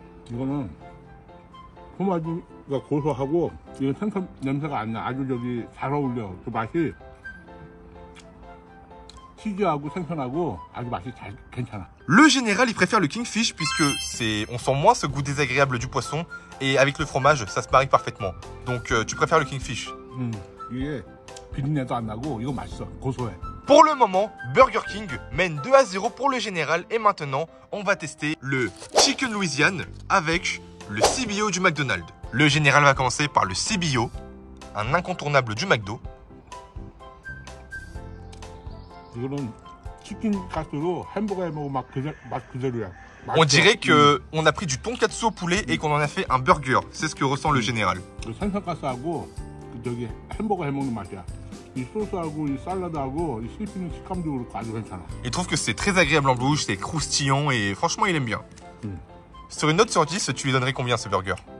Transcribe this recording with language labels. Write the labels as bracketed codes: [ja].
[ko] 이거는 토마토가 고소하고 이거 생선 냄새가 안 나. 아주 저기 잘 어울려. 그 맛이 치즈하고 생선하고 아주 맛이 괜찮아. [fr] Le général, il préfère le Kingfish puisque on sent moins ce goût désagréable du poisson et avec le fromage, ça se marie parfaitement. Donc tu préfères le Kingfish. [ko] 이게 비린내도 안 나고 이거 맛있어. 고소해. [fr] Pour le moment, Burger King mène 2-0 pour le général et maintenant, on va tester le Chicken Louisiane avec le CBO du McDonald's. Le général va commencer par le CBO, un incontournable du McDo. [ko] 이거는 치킨 가스로 햄버거에 먹으면 맛 그대로야. [fr] On dirait qu'on a pris du tonkatsu au poulet et qu'on en a fait un burger. C'est ce que ressent le général. [ko] 생선 가스하고 저기 햄버거 해 먹는 맛이야. 이 소스하고 이 샐러드하고 이 씹히는 식감도 그렇고 아주 괜찮아. [fr] Il trouve que c'est très agréable en bouche, c'est croustillant et franchement il aime bien. Sur une note sur 10, tu lui donnerais combien ce burger?